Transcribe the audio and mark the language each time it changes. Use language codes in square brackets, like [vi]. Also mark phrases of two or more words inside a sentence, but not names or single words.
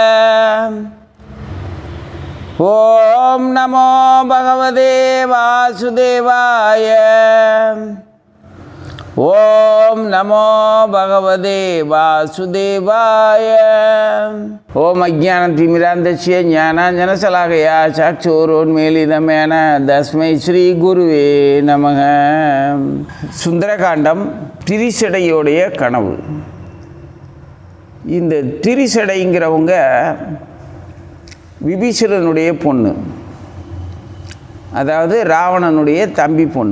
[sa] ओम नमो भगवते वासुदेवाय। ओम नमो भगवते वासुदेवाय। ओम अज्ञानतिमिरान्धस्य ज्ञानाञ्जनशलाकया चक्षुरुन्मीलितमेन तस्मै श्री गुरुवे நமக। [ta] சுந்தரகாண்டம் திரிசடையோடைய கனவு. இந்த திரிசடைங்கிறவங்க விபீஷணனுடைய பொண்ணு, அதாவது ராவணனுடைய தம்பி பொண்ணு.